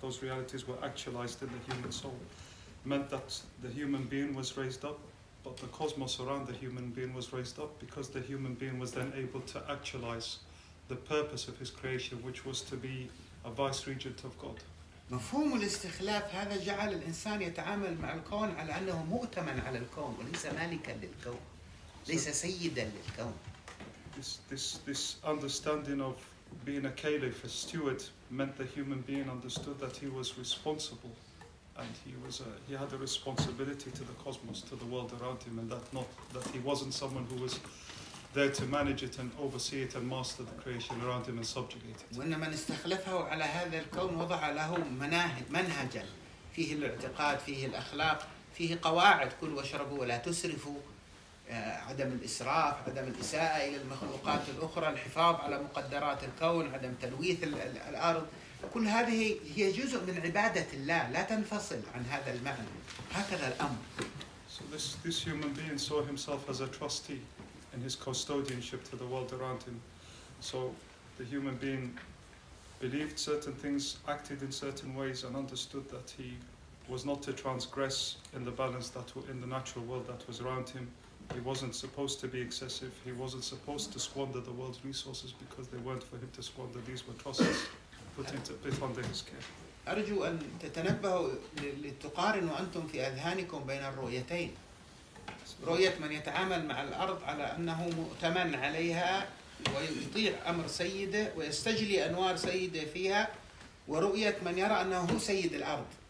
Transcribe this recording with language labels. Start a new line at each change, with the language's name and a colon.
English: Those realities were actualized in the human soul, meant that the human being was raised up, but the cosmos around the human being was raised up because the human being was then able to actualize the purpose of his creation, which was to be a vice-regent of God.
Arabic: مفهوم الاستخلاف هذا جعل الإنسان يتعامل مع الكون على أنه مؤتمن على الكون وليس مالكا للكون، ليس سيدا للكون.
English: This understanding of being a caliph, a steward, meant the human being understood that he was responsible, and he had a responsibility to the cosmos, to the world around him, and that he wasn't someone who was there to manage it and oversee it and master the creation around him and subjugate it.
Arabic: وإن من استخلفه على هذا الكون وضع له منهجا فيه الاعتقاد، فيه الأخلاق، فيه قواعد: كلوا واشربوا ولا تسرفوا، عدم الإسراف، عدم الإساءة إلى المخلوقات الأخرى، الحفاظ على مقدرات الكون، عدم تلويث الأرض. كل هذه هي جزء من عبادة الله، لا تنفصل عن هذا المعنى. هكذا الأمر.
English: So this human being saw himself as a trustee in his custodianship to the world around him. So the human being believed certain things, acted in certain ways, and understood that he was not to transgress in the balance in the natural world that was around him. He wasn't supposed to be excessive. He wasn't supposed to squander the world's resources because they weren't for him to squander. These were trusts put under his care.
Arabic: أرجو أن تتنبهوا لتقارنوا أنتم في أذهانكم بين الرؤيتين. رؤية من يتعامل مع الأرض على أنه مؤتمن عليها ويطيع أمر سيده ويستجلي أنوار سيده فيها، ورؤية من يرى أنه هو سيد الأرض.